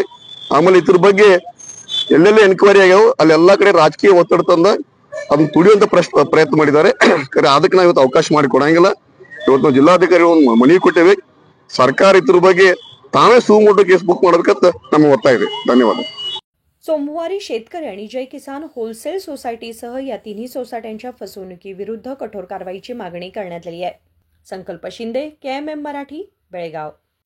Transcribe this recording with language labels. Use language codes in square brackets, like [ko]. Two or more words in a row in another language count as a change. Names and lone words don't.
[kn] ಆಮೇಲೆ ಇದ್ರ ಬಗ್ಗೆ ಎಲ್ಲೆಲ್ಲ ಎನ್ಕ್ವೈರಿ ಆಗ್ಯಾವ ಅಲ್ಲೆಲ್ಲಾ ಕಡೆ ರಾಜಕೀಯ ಒತ್ತಡ ತಂದ ಅದನ್ನ ತುಳಿಯುವಂತ ಪ್ರಯತ್ನ ಮಾಡಿದ್ದಾರೆ. ಅದಕ್ಕೆ ನಾವು ಇವತ್ತು ಅವಕಾಶ ಮಾಡಿ ಕೊಡಂಗಿಲ್ಲ. ಇವತ್ತು ನಾವು ಜಿಲ್ಲಾಧಿಕಾರಿ ಒಂದು ಮನವಿ ಕೊಟ್ಟೇವೆ, ಸರ್ಕಾರ ಇದ್ರ ಬಗ್ಗೆ ತಾವೇ [en] suo motu case book [kn] ಮಾಡೋದಕ್ಕಂತ ನಮ್ಮ ಒತ್ತಾಯ ಇದೆ. ಧನ್ಯವಾದ. [mr] सोमवारी शेतकरी आणि जय किसान होलसेल सोसायटीसह या तिन्ही सोसायट्यांच्या फसवणुकीविरुद्ध कठोर कारवाईची मागणी करण्यात आली आहे. संकल्प शिंदे, KMM मराठी, बेळगाव.